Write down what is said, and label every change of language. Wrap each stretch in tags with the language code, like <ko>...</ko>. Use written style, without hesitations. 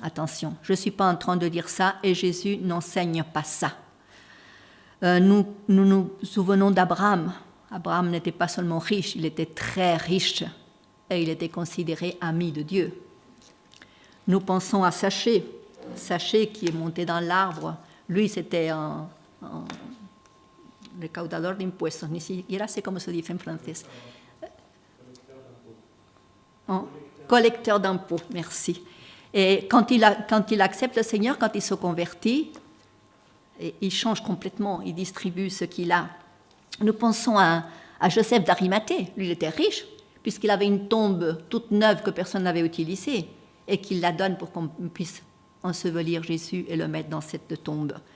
<fr>Attention, je ne suis pas en train de dire ça et Jésus n'enseigne pas ça. Nous nous souvenons d'Abraham. Abraham n'était pas seulement riche, il était très riche et il était considéré ami de Dieu. Nous pensons à Saché qui est monté dans l'arbre. Lui, c'était un</fr> <es>recaudador de impuestos, ni siquiera sé cómo se dice en français.</es> <fr>Collecteur d'impôts, merci. Et quand il accepte le Seigneur, quand il se convertit, il change complètement, il distribue ce qu'il a. Nous pensons à Joseph d'Arimathée. Lui, il était riche, puisqu'il avait une tombe toute neuve que personne n'avait utilisée, et qu'il la donne pour qu'on puisse ensevelir Jésus et le mettre dans cette tombe.</fr>